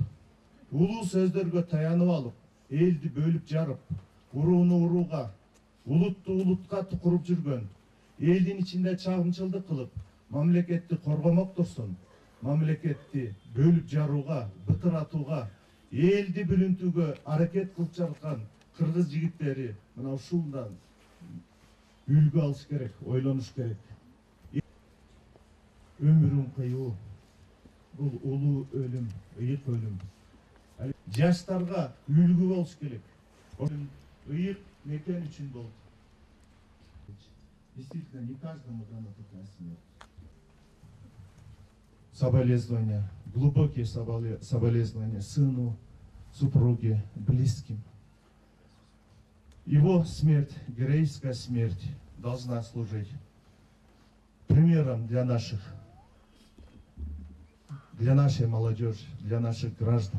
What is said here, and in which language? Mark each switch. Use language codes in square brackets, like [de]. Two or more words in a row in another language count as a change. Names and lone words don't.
[ky] улуу сөздөргө таянып алып, элди бөлүп жарып, урууну урууга, улутту улутка тукуруп жүргөн, элдин ичинде чагымчылдык кылып, мамлекетти коргомоктурсун, мамлекетти бөлүп жарууга, бытыратууга, элди бүлүнтүүгө аракет кылып жаткан кыргыз жигиттери мына ушундан үлгү алыш керек, ойлонуш керек. Өмүрүн кыйуу, бул улуу өлүм, ыйык өлүм. Жаштарга үлгү болуш керек. Ыйык мекен үчүн болду. [ru] Действительно, не каждому дана такая смерть. Соболезнования, глубокие соболезнования сыну, супруге, близким. Его смерть, героическая смерть, должна служить примером для нашей молодежи, для наших граждан.